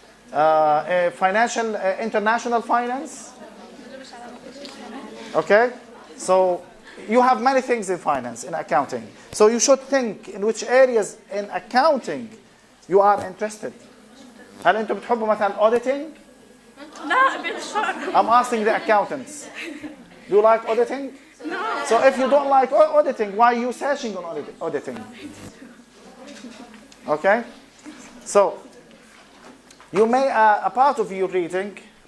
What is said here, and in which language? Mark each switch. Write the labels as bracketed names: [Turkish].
[English] Financial international finance. Okay? So you have many things in finance, in accounting. So you should think in which areas in accounting you are interested. [Arabic] هل انتم بتحبوا مثلا auditing؟ لا بالشر. [English] I'm asking the accountants. Do you like auditing? No. So if you don't like auditing, why are you searching on auditing? Okay? So you may a part of your reading